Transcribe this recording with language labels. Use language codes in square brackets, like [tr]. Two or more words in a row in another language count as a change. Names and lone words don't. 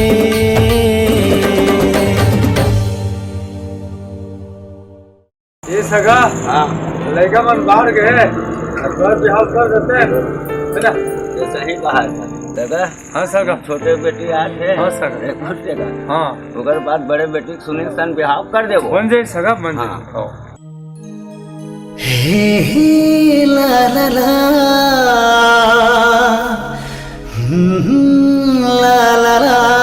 [hne] ये सगा लड़का मन बाहर गए बिहार कर देते हैं ये सही कहा था दादा। हाँ सगा छोटे बेटी आज है हाँ सगा एक घुटे का हाँ ओकर बाद बड़े बेटी के सुनील सन बिहाव कर देबो बन जाए सगा बन हाँ। जाए हे ला ला ला ला ला ला